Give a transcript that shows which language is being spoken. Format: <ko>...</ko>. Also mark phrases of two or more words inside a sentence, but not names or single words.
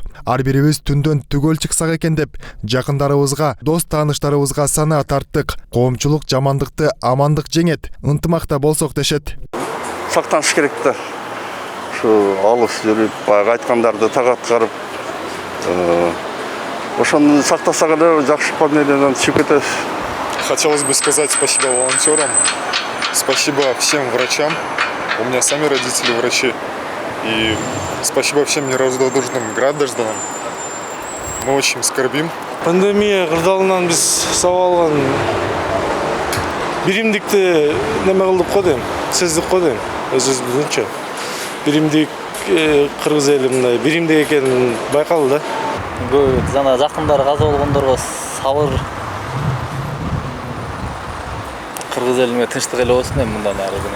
<ky>Ар бирибиз түндөн түгөл чыксак экен деп, жакындарыбызга, дос тааныштарыбызга санаа тарттык. Коомчулук жамандыкты амандык жеңет, ынтымакта болсок дешет. Сактаныш керек да. Ушу алыс жүрүп, баягы айткандарды так аткарып, ошону сактасак эле жакшы пандемиядан чыгып кетебиз.</ky> <ru>Хотелось бы сказать спасибо волонтерам, спасибо всем врачам. У меня сами родители врачи. И спасибо всем неравнодушным гражданам. Мы очень скорбим.</ru> <ky>Пандемия кырдаалынан биз сабалган биримдикти неме кылдык го дейм, сездик го дейм, өзүбүзчө. Биримдик кыргыз эли мындай биримдик экенин байкалды да. Жана жакындары каза болгондорго сабыр, кыргыз элине тынчтык эле болсун эми мындан ары күнү.</ky>